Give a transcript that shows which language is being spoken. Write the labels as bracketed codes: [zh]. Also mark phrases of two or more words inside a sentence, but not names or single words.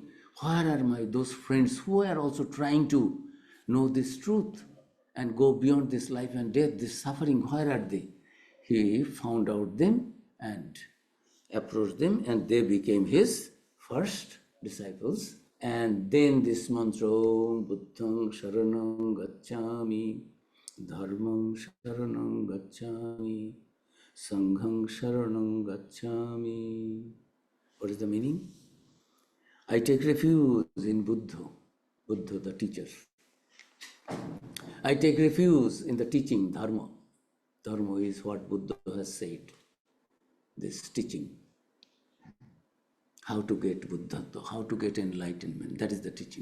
[en] Where are those friends who are also trying to know this truth and go beyond this life and death, this suffering? Where are they? He found out them and approached them, and they became his first disciples. And then this mantra, [pi] Om Buddhang Sharanam Gacchami, Dharmam Sharanam Gacchami, Sangham Sharanam Gacchami. [en] What is the meaning? I take refuge in Buddha, Buddha the teacher. I take refuge in the teaching Dharma. Dharma is what Buddha has said, this teaching. How to get Buddhatva, how to get enlightenment, that is the teaching.